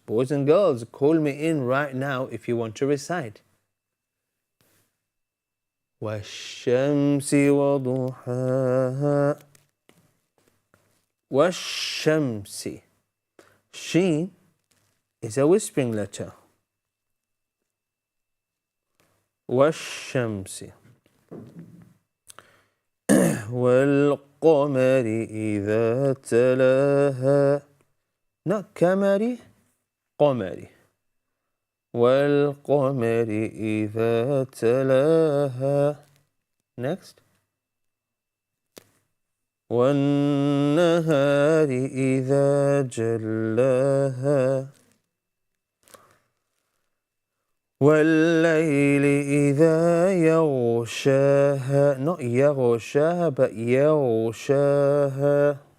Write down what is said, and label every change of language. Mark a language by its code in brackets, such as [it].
[en] Boys and girls, call me in right now if you want to recite. [ar] والشمس وضحاها والشمس. [en] Sheen is a whispering letter. [ar] والشمس والقمر إذا تلاها. Not كمري، قمري. والقمر إذا تلاها. Next. والنهار إذا جلاها والليل إذا يغشاها. [en] Not يغشاها but يغشاها.